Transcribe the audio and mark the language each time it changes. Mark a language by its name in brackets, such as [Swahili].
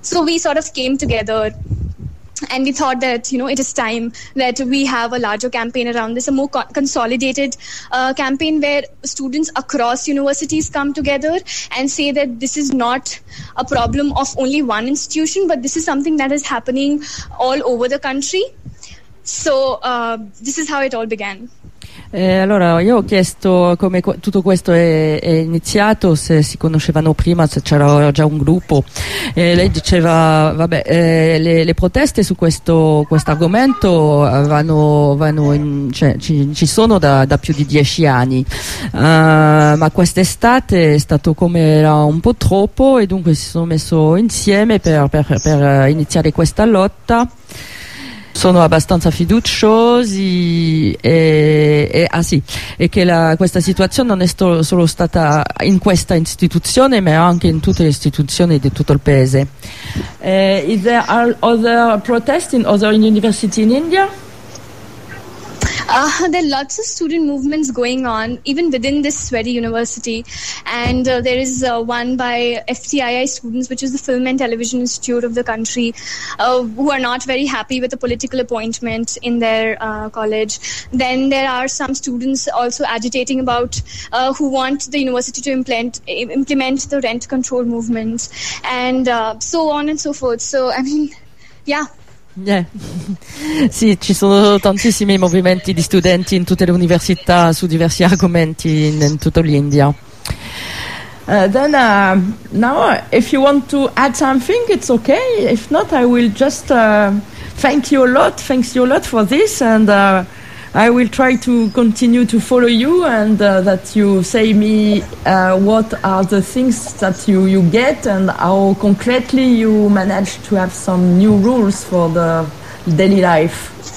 [English] So we sort of came together and we thought that, you know, it is time that we have a larger campaign around this, a more consolidated campaign where students across universities come together and say that this is not a problem of only one institution, but this is something that is happening all over the country. So this is how it all began. [Italian] Allora, io ho chiesto come tutto questo è iniziato, se si conoscevano prima, se c'era già un gruppo. Lei diceva, vabbè, le proteste su questo argomento ci sono da più di 10 anni, ma quest'estate è stato come era un po' troppo e dunque si sono messo insieme per iniziare questa lotta. Sono abbastanza fiduciosi e che questa situazione non è solo stata in questa istituzione, ma anche in tutte le istituzioni di tutto il paese. [English] Is there other protests in other university in India? There are lots of student movements going on, even within this very university. And there is one by FTII students, which is the Film and Television Institute of the country, who are not very happy with the political appointment in their college. Then there are some students also agitating about who want the university to implement the rent control movement. And so on and so forth. So, I mean, yeah. Yeah. [Italian] Sì, ci sono tantissimi movimenti di studenti in tutte le università su diversi argomenti in tutto l'India. [English] Then now if you want to add something, it's okay. If not, I will just thank you a lot for this, and I will try to continue to follow you, and that you say me what are the things that you get and how concretely you manage to have some new rules for the daily life.